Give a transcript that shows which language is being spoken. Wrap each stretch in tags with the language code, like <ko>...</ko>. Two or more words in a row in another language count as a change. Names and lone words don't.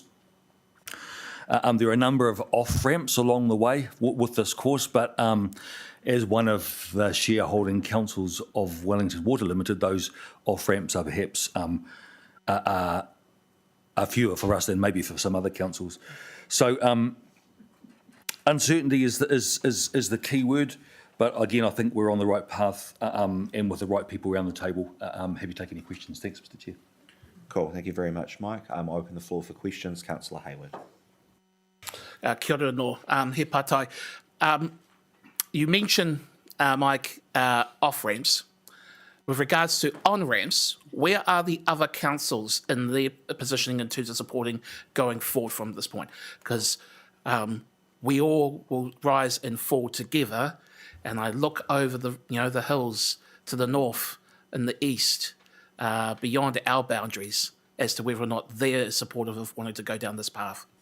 <en>There are a number of off-ramps along the way with this course, but as one of the shareholding councils of Wellington Water Limited, those off-ramps are perhaps are fewer for us than maybe for some other councils. So uncertainty is the key word, but again, I think we're on the right path and with the right people around the table. Have you taken any questions? Thanks, Mr. Chair. Cool, thank you very much, Mike. I'll open the floor for questions. Councillor Hayward.</en> <mi>Kia ora no, he patai.</mi> <en>You mentioned, Mike, off-ramps. With regards to on-ramps, where are the other councils in their positioning in terms of supporting going forward from this point? Because we all will rise and fall together, and I look over the hills to the north and the east, beyond our boundaries, as to whether or not they're supportive of wanting to go down this path.</en>